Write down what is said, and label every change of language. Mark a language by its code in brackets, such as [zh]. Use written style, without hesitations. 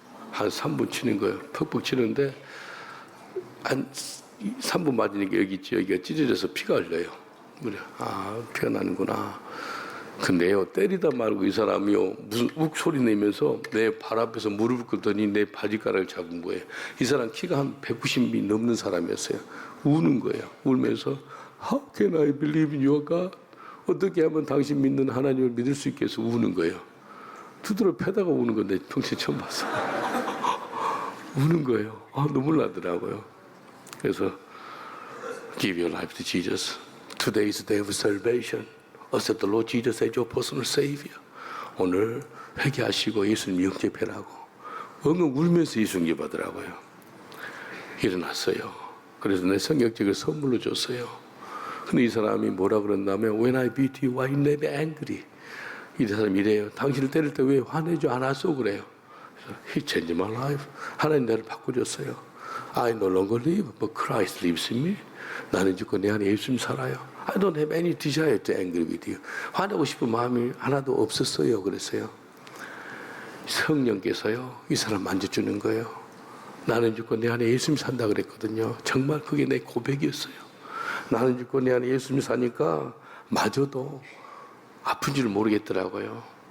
[ko] 한 3분 치는 거예요. 퍽퍽 치는데 한 3분 맞으니까 여기가 찢어져서 피가 흘려요. 그래, 피가 나는구나. 근데요, 때리다 말고 이 사람이요, 무슨 욱 소리 내면서 내 발 앞에서 무릎을 꿇더니 내 바지가락을 잡은 거예요. 이 사람 키가 한 190이 넘는 사람이었어요. 우는 거예요. 울면서 [en] How can I believe in your God? [ko] 어떻게 하면 당신 믿는 하나님을 믿을 수 있겠어? 우는 거예요. 두드러 패다가 우는 건데 평소에 처음 봤어요. 우는 거예요. 눈물 나더라고요. 그래서 [en] Give your life to Jesus. Today is the day of salvation. Accept the Lord Jesus as your personal Savior. [ko] 오늘 회개하시고 예수님 영접해라고 엉엉 울면서 예수 영접하더라고요. 일어났어요. 그래서 내 성경책을 선물로 줬어요. 근데 이 사람이 뭐라 그랬냐면 [en] When I beat you, why you never angry? [ko] 이 사람이 이래요. 당신을 때릴 때 왜 화내지 않았어? 그래요. [en] He changed my life. [ko] 하나님 나를 바꾸셨어요. [en] I no longer live, but Christ lives in me. [ko] 나는 지금 내 안에 예수님 살아요. [en] I don't have any desire to angry with you. [ko] 화내고 싶은 마음이 하나도 없었어요. 그랬어요. 성령께서요, 이 사람 만져주는 거예요. 나는 죽고 내 안에 예수님 산다 그랬거든요. 정말 그게 내 고백이었어요. 나는 죽고 내 안에 예수님 사니까 마저도 아픈 줄 모르겠더라고요.